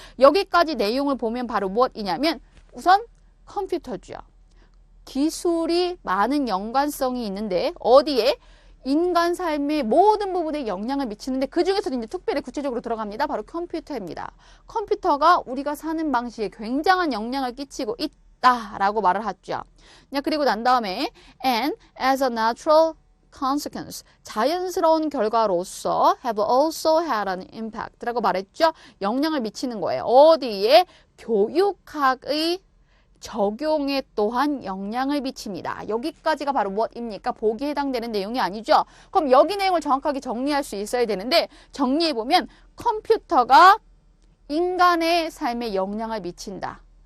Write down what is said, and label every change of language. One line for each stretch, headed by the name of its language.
Korean: 여기까지 내용을 보면 바로 무엇이냐면 우선 컴퓨터죠. 기술이 많은 연관성이 있는데 어디에? 인간 삶의 모든 부분에 영향을 미치는데 그 중에서도 이제 특별히 구체적으로 들어갑니다. 바로 컴퓨터입니다. 컴퓨터가 우리가 사는 방식에 굉장한 영향을 끼치고 있다라고 말을 하죠. 그리고 난 다음에
English: and as a natural consequence,
Korean: 자연스러운 결과로서
English: have also had an impact
Korean: 라고 말했죠. 영향을 미치는 거예요. 어디에? 교육학의 적용에 또한 영향을 미칩니다. 여기까지가 바로 무엇입니까? 보기에 해당되는 내용이 아니죠. 그럼 여기 내용을 정확하게 정리할 수 있어야 되는데 정리해보면 컴퓨터가 인간의 삶에 영향을 미친다.